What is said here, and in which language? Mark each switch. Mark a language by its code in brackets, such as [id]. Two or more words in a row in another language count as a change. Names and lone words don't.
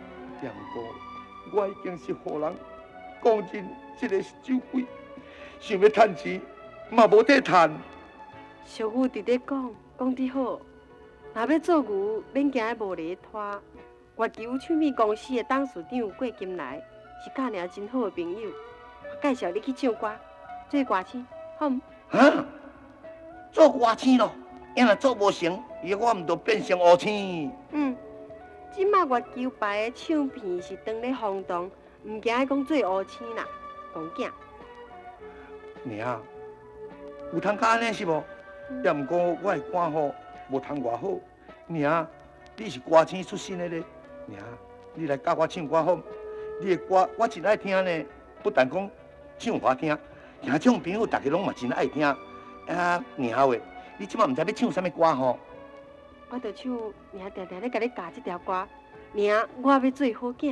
[nan] 杨哥，我已经是互人讲真，这个是酒鬼，想要趁钱嘛无得趁。俗语伫咧讲得好，若要做牛，免惊无犁拖。月球唱片公司的董事长郭金来是甲娘真好的朋友，我介绍你去唱歌，做歌星，好唔？啊，做歌星咯，要若做无成，以后我毋就变成乌星。即马月球牌的唱片是当咧轰动，唔惊讲做乌星啦，公囝。娘，有通甲安尼是无？也毋过我的歌吼无通偌好。娘，你是歌星出身的咧，娘，你来教我唱歌好？你的歌我真爱听呢，不但讲唱好听，听众朋友大家拢嘛真爱听。啊，娘喂，你即马毋知要唱啥物歌吼？我着唱娘常常咧甲你教这条歌，娘我要做好囝。